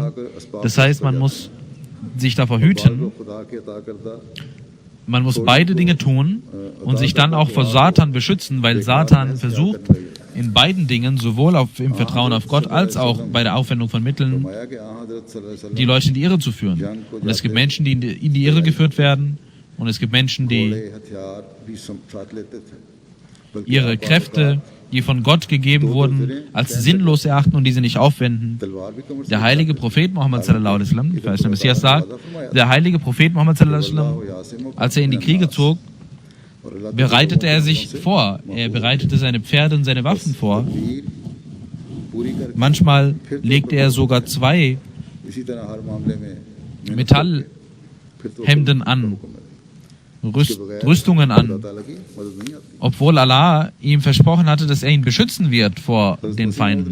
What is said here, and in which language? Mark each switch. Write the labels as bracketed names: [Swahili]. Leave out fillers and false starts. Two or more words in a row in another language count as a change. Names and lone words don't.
[German] Das heißt, man muss sich davor hüten, man muss beide Dinge tun und sich dann auch vor Satan beschützen, weil Satan versucht, in beiden Dingen, sowohl im Vertrauen auf Gott als auch bei der Aufwendung von Mitteln, die Leute in die Irre zu führen. Und es gibt Menschen, die in die Irre geführt werden, und es gibt Menschen, die ihre Kräfte, die von Gott gegeben wurden, als sinnlos erachten und diese nicht aufwenden. Der heilige Prophet Muhammad [Arabic] صلى الله عليه وسلم, [German] der verheißene Messias sagt, der heilige Prophet Muhammad [Arabic] صلى الله عليه وسلم, [German] als er in die Kriege zog, bereitete er sich vor. Er bereitete seine Pferde und seine Waffen vor. Manchmal legte er sogar 2 Metallhemden an, Rüstungen an, obwohl Allah ihm versprochen hatte, dass er ihn beschützen wird vor den Feinden.